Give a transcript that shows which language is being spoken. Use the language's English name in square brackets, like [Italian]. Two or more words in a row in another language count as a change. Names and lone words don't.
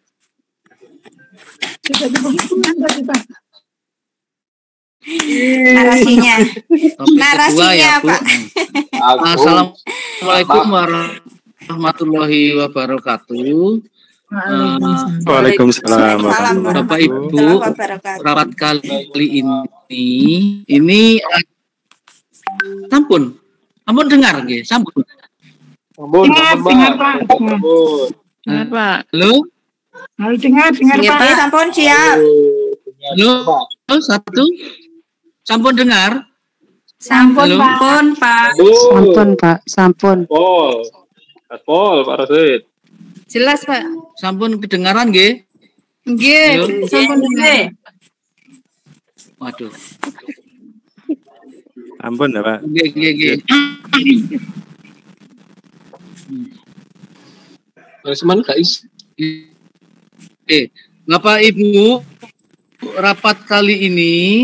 [Indonesian] Narasinya. Topik Narasinya, kedua ya, Bu. Pak. [Arabic] السلام عليكم ورحمة الله وبركاته. Waalaikumsalam. [Indonesian] Bapak Ibu, rapat kali ini sampun dengar [Javanese] nggih, sampun. [Indonesian] Dengar, Pak. Dengar, Pak. Halo? Halo, dengar, Pak. [Javanese] Sampun siap. [Indonesian] Halo, satu. Sampun dengar? [Javanese] Sampun, [Indonesian] Halo? Pak. [Javanese] Sampun, Pak. Sampun. [Indonesian] Pol, Pak Rosid. Jelas, Pak. [Javanese] Sampun kedengaran nggih? Nggih, sampun dengar. [Indonesian] Waduh. Ampun ya Pak. [Javanese] Nggih. Seman guys. [Indonesian] Bapak Ibu, rapat kali ini